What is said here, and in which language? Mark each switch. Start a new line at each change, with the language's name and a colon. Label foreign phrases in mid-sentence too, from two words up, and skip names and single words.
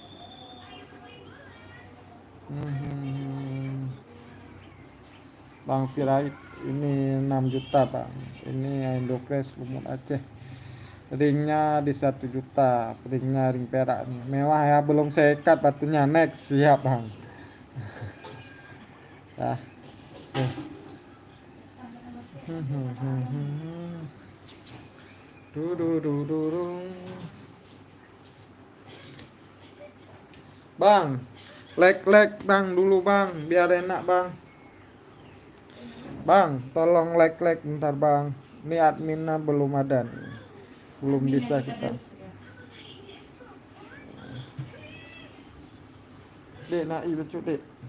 Indonesian: Bang Sirait ini 6 juta bang. Ini Indocres lumut Aceh. Ringnya di 1 juta, ringnya ring perak nih. Mewah ya, belum saya ikat batunya, next siap bang. Ya. Du du du du du. Bang, like bang dulu bang, biar enak bang. Bang, tolong like bentar bang. Ini adminnya belum ada nih. Belum bisa kita. Dek, nak i becut dek.